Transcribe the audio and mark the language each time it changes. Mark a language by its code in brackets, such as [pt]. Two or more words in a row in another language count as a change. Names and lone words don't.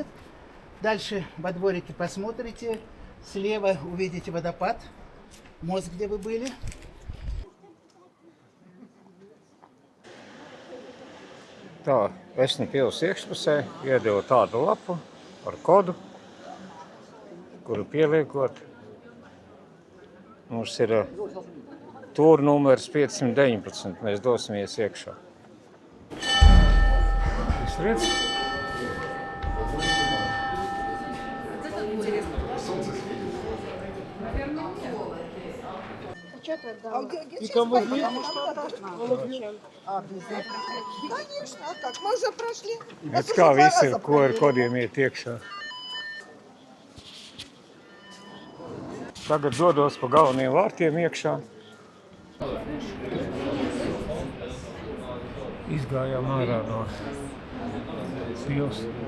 [ru] Дальше во дворике посмотрите, слева увидите водопад, мост, где вы были. [lv] Tā, Esni pils iekšpusē iedevu tādu lapu ar kodu, kuru pieliekot. Mums ir tūra numurs 519, mēs dosimies iekšā. Jūs redz? [ru] Конечно, а как? Мы уже прошли. [lv] Redz, kā visi ir, ko ar kodiem iet iekšā. Tagad dodos pa galvenajiem vārtiem iekšā. Izgājām ārā no pils.